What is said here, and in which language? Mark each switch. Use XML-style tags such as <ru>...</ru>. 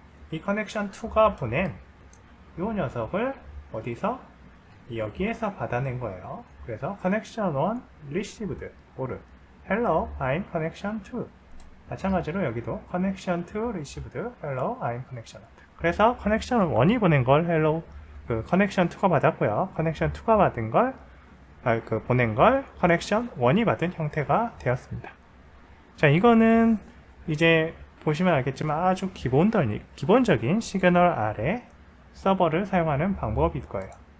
<ko>이 connection 2가 보낸 이 녀석을 어디서? 여기에서 받아낸 거예요. 그래서</ko> <en>connection 1 received or hello I'm connection 2.</en> <ko>마찬가지로 여기도</ko> <en>connection 2 received hello I'm connection 2.</en> <ko>그래서 connection 1이 보낸 걸 hello connection 2가 받았고요. connection 2가 받은 걸 보낸 걸 connection 1이 받은 형태가 되었습니다. 자, 이거는 이제 보시면 알겠지만 아주 기본적인 시그널 아래 서버를 사용하는 방법일 거예요.</ko>